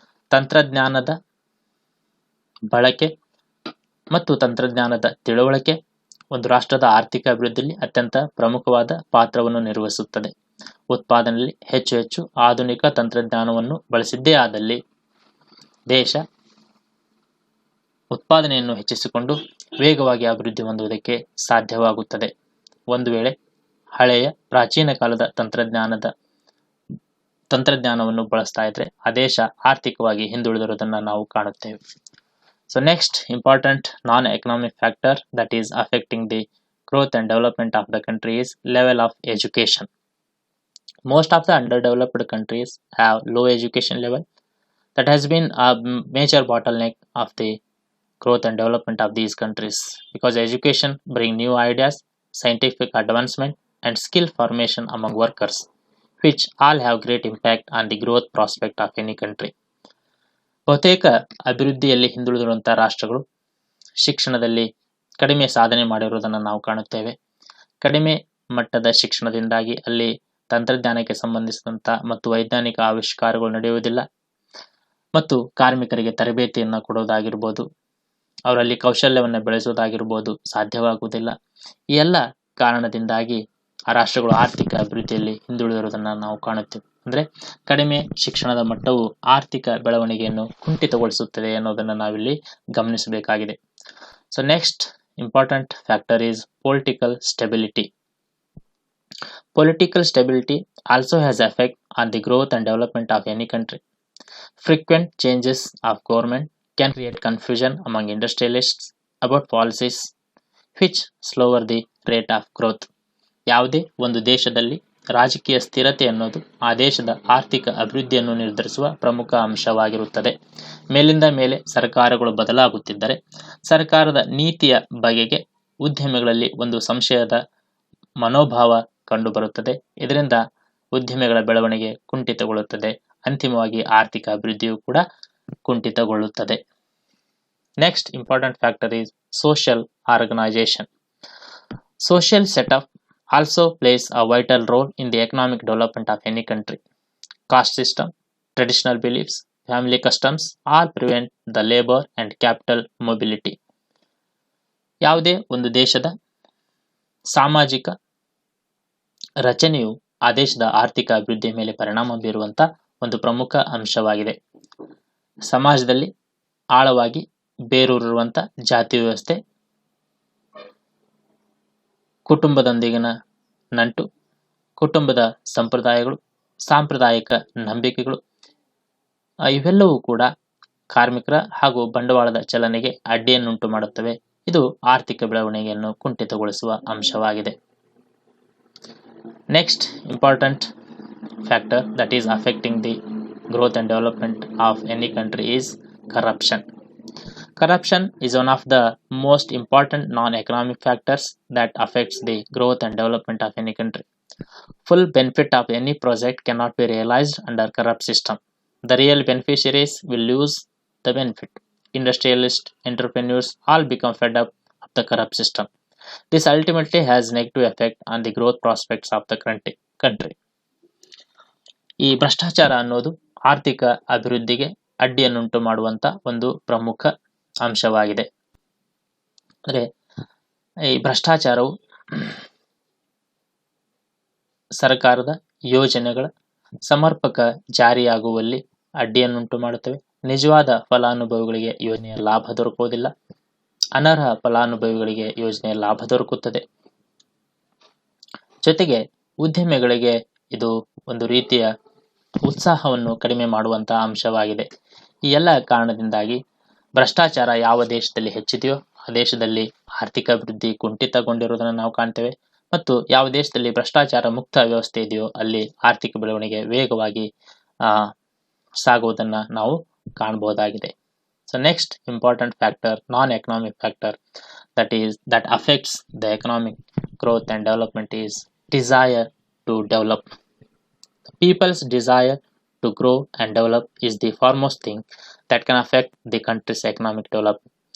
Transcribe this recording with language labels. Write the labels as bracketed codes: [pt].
[kn] ತಂತ್ರಜ್ಞಾನದ ಬಳಕೆ ಮತ್ತು ತಂತ್ರಜ್ಞಾನದ ತಿಳುವಳಿಕೆ ಒಂದು ರಾಷ್ಟ್ರದ ಆರ್ಥಿಕ ಅಭಿವೃದ್ಧಿಯಲ್ಲಿ ಅತ್ಯಂತ ಪ್ರಮುಖವಾದ ಪಾತ್ರವನ್ನು ನಿರ್ವಹಿಸುತ್ತದೆ. ಉತ್ಪಾದನೆಯಲ್ಲಿ ಹೆಚ್ಚು ಆಧುನಿಕ ತಂತ್ರಜ್ಞಾನವನ್ನು ಬಳಸಿದ್ದೇ ಆದಲ್ಲಿ ದೇಶ ಉತ್ಪಾದನೆಯನ್ನು ಹೆಚ್ಚಿಸಿಕೊಂಡು ವೇಗವಾಗಿ ಅಭಿವೃದ್ಧಿ ಹೊಂದುವುದಕ್ಕೆ ಸಾಧ್ಯವಾಗುತ್ತದೆ. ಒಂದು ವೇಳೆ ಹಳೆಯ ಪ್ರಾಚೀನ ಕಾಲದ ತಂತ್ರಜ್ಞಾನವನ್ನು ಬಳಸ್ತಾ ಇದ್ರೆ ಆ ದೇಶ ಆರ್ಥಿಕವಾಗಿ ಹಿಂದುಳಿದಿರುವುದನ್ನು ನಾವು ಕಾಣುತ್ತೇವೆ. [en] So next important non-economic factor that is affecting the growth and development of the country is level of education. Most of the underdeveloped countries have low education level. That has been a major bottleneck of the growth and development of these countries because education bring new ideas, scientific advancement, and skill formation among workers, which all have great impact on the growth prospect of any country. [kn] ಬಹುತೇಕ ಅಭಿವೃದ್ಧಿಯಲ್ಲಿ ಹಿಂದುಳಿದಿರುವಂತಹ ರಾಷ್ಟ್ರಗಳು ಶಿಕ್ಷಣದಲ್ಲಿ ಕಡಿಮೆ ಸಾಧನೆ ಮಾಡಿರುವುದನ್ನು ನಾವು ಕಾಣುತ್ತೇವೆ. ಕಡಿಮೆ ಮಟ್ಟದ ಶಿಕ್ಷಣದಿಂದಾಗಿ ಅಲ್ಲಿ ತಂತ್ರಜ್ಞಾನಕ್ಕೆ ಸಂಬಂಧಿಸಿದಂಥ ಮತ್ತು ವೈಜ್ಞಾನಿಕ ಆವಿಷ್ಕಾರಗಳು ನಡೆಯುವುದಿಲ್ಲ ಮತ್ತು ಕಾರ್ಮಿಕರಿಗೆ ತರಬೇತಿಯನ್ನು ಕೊಡೋದಾಗಿರ್ಬೋದು, ಅವರಲ್ಲಿ ಕೌಶಲ್ಯವನ್ನು ಬೆಳೆಸುವುದಾಗಿರ್ಬೋದು ಸಾಧ್ಯವಾಗುವುದಿಲ್ಲ. ಈ ಎಲ್ಲ ಕಾರಣದಿಂದಾಗಿ ಆ ರಾಷ್ಟ್ರಗಳು ಆರ್ಥಿಕ ಅಭಿವೃದ್ಧಿಯಲ್ಲಿ ಹಿಂದುಳಿದಿರುವುದನ್ನು ನಾವು ಕಾಣುತ್ತೇವೆ. ಅಂದರೆ ಕಡಿಮೆ ಶಿಕ್ಷಣದ ಮಟ್ಟವು ಆರ್ಥಿಕ ಬೆಳವಣಿಗೆಯನ್ನು ಕುಂಠಿತಗೊಳಿಸುತ್ತದೆ ಅನ್ನೋದನ್ನು ನಾವಿಲ್ಲಿ ಗಮನಿಸಬೇಕಾಗಿದೆ. [en] So next important factor is political stability. Political stability also has effect on the growth and development of any country. Frequent changes of government can create confusion among industrialists about policies which slower the rate of growth. [kn] ಯಾವುದೇ ಒಂದು ದೇಶದಲ್ಲಿ ರಾಜಕೀಯ ಸ್ಥಿರತೆ ಅನ್ನೋದು ಆ ದೇಶದ ಆರ್ಥಿಕ ಅಭಿವೃದ್ಧಿಯನ್ನು ನಿರ್ಧರಿಸುವ ಪ್ರಮುಖ ಅಂಶವಾಗಿರುತ್ತದೆ. ಮೇಲಿಂದ ಮೇಲೆ ಸರ್ಕಾರಗಳು ಬದಲಾಗುತ್ತಿದ್ದರೆ ಸರ್ಕಾರದ ನೀತಿಯ ಬಗೆಗೆ ಉದ್ಯಮಿಗಳಲ್ಲಿ ಒಂದು ಸಂಶಯದ ಮನೋಭಾವ ಕಂಡುಬರುತ್ತದೆ. ಇದರಿಂದ ಉದ್ಯಮಿಗಳ ಬೆಳವಣಿಗೆ ಕುಂಠಿತಗೊಳ್ಳುತ್ತದೆ. ಅಂತಿಮವಾಗಿ ಆರ್ಥಿಕ ಅಭಿವೃದ್ಧಿಯು ಕೂಡ ಕುಂಠಿತಗೊಳ್ಳುತ್ತದೆ. [en] Next important factor is social organisation. Social setup also plays a vital role in the economic development of any country. Caste system, traditional beliefs, family customs all prevent the labor and capital mobility. [kn] ಯಾವುದೇ ಒಂದು ದೇಶದ ಸಾಮಾಜಿಕ ರಚನೆಯು ಆ ದೇಶದ ಆರ್ಥಿಕ ಅಭಿವೃದ್ಧಿಯ ಮೇಲೆ ಪರಿಣಾಮ ಬೀರುವಂತ ಒಂದು ಪ್ರಮುಖ ಅಂಶವಾಗಿದೆ. ಸಮಾಜದಲ್ಲಿ ಆಳವಾಗಿ ಬೇರೂರಿರುವಂತ ಜಾತಿ ವ್ಯವಸ್ಥೆ, ಕುಟುಂಬದೊಂದಿಗಿನ ನಂಟು, ಕುಟುಂಬದ ಸಂಪ್ರದಾಯಗಳು, ಸಾಂಪ್ರದಾಯಿಕ ನಂಬಿಕೆಗಳು ಇವೆಲ್ಲವೂ ಕೂಡ ಕಾರ್ಮಿಕರ ಹಾಗೂ ಬಂಡವಾಳದ ಚಲನೆಗೆ ಅಡ್ಡಿಯನ್ನುಂಟು ಮಾಡುತ್ತವೆ. ಇದು ಆರ್ಥಿಕ ಬೆಳವಣಿಗೆಯನ್ನು ಕುಂಠಿತಗೊಳಿಸುವ ಅಂಶವಾಗಿದೆ. [en] Next important factor that is affecting the growth and development of any country is corruption. Corruption is one of the most important non-economic factors that affects the growth and development of any country. Full benefit of any project cannot be realized under corrupt system. The real beneficiaries will lose the benefit. Industrialists, entrepreneurs all become fed up of the corrupt system. This ultimately has negative effect on the growth prospects of the country. [kn] ಈ ಭ್ರಷ್ಟಾಚಾರ ಅನ್ನೋದು ಆರ್ಥಿಕ ಅಭಿವೃದ್ಧಿಗೆ ಅಡ್ಡಿಯನ್ನುಂಟು ಮಾಡುವಂತ ಒಂದು ಪ್ರಮುಖ ಅಂಶವಾಗಿದೆ. ಅಂದ್ರೆ ಈ ಭ್ರಷ್ಟಾಚಾರವು ಸರ್ಕಾರದ ಯೋಜನೆಗಳ ಸಮರ್ಪಕ ಜಾರಿಯಾಗುವಲ್ಲಿ ಅಡ್ಡಿಯನ್ನುಂಟು ಮಾಡುತ್ತವೆ. ನಿಜವಾದ ಫಲಾನುಭವಿಗಳಿಗೆ ಯೋಜನೆಯ ಲಾಭ ದೊರಕುವುದಿಲ್ಲ. ಅನರ್ಹ ಫಲಾನುಭವಿಗಳಿಗೆ ಯೋಜನೆಯ ಲಾಭ ದೊರಕುತ್ತದೆ. ಜೊತೆಗೆ ಉದ್ಯಮಿಗಳಿಗೆ ಇದು ಒಂದು ರೀತಿಯ ಉತ್ಸಾಹವನ್ನು ಕಡಿಮೆ ಮಾಡುವಂತಹ ಅಂಶವಾಗಿದೆ. ಈ ಎಲ್ಲ ಕಾರಣದಿಂದಾಗಿ ಭ್ರಷ್ಟಾಚಾರ ಯಾವ ದೇಶದಲ್ಲಿ ಹೆಚ್ಚಿದೆಯೋ ಆ ದೇಶದಲ್ಲಿ ಆರ್ಥಿಕ ಅಭಿವೃದ್ಧಿ ಕುಂಠಿತಗೊಂಡಿರುವುದನ್ನು ನಾವು ಕಾಣ್ತೇವೆ ಮತ್ತು ಯಾವ ದೇಶದಲ್ಲಿ ಭ್ರಷ್ಟಾಚಾರ ಮುಕ್ತ ವ್ಯವಸ್ಥೆ ಇದೆಯೋ ಅಲ್ಲಿ ಆರ್ಥಿಕ ಬೆಳವಣಿಗೆ ವೇಗವಾಗಿ ಸಾಗುವುದನ್ನು ನಾವು ಕಾಣಬಹುದಾಗಿದೆ. [en] So next important factor, non economic factor that affects the economic growth and development is desire to develop. People's desire to grow and develop is the foremost thing that can affect the country's economic development.